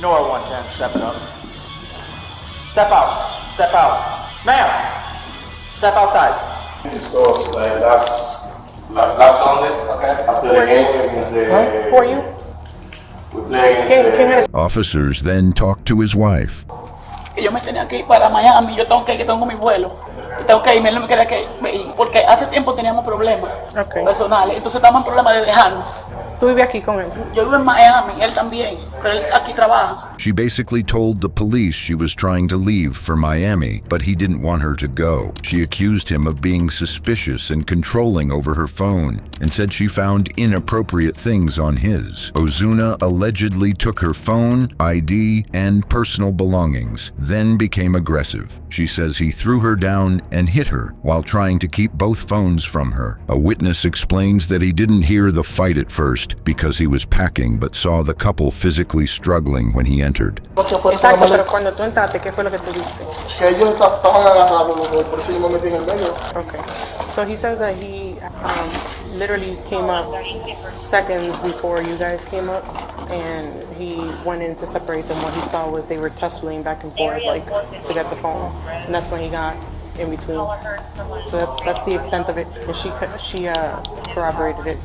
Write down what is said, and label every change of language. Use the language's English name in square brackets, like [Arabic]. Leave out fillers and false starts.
[English] Nora 110, step it up. Step out. Step out. Ma'am, step outside. This goes like last Sunday, okay? After the game against the... Who are you? We play against the... Officers then talked to his wife. [Spanish] Yo me tenía que ir para Miami, yo tengo mi vuelo. Y tengo que irme, él no me quería que ir, porque hace tiempo teníamos problemas personales, entonces estamos en problemas de dejarnos. ¿Tú vives aquí con él? Yo vivo en Miami, él también, pero él aquí trabaja. [English] She basically told the police she was trying to leave for Miami, but he didn't want her to go. She accused him of being suspicious and controlling over her phone, and said she found inappropriate things on his. Ozuna allegedly took her phone, ID, and personal belongings, then became aggressive. She says he threw her down and hit her while trying to keep both phones from her. A witness explains that he didn't hear the fight at first because he was packing, but saw the couple physically struggling when he entered. [Spanish] Exacto, pero cuando tú entraste, ¿qué fue lo que tú viste? Que ellos estaban agarrados, por eso yo me metí en el medio. [English] Okay. So he says that he literally came up seconds before you guys came up, and he went in to separate them. What he saw was they were tussling back and forth, like, to get the phone, and that's when he got in between. So that's the extent of it, and she corroborated it.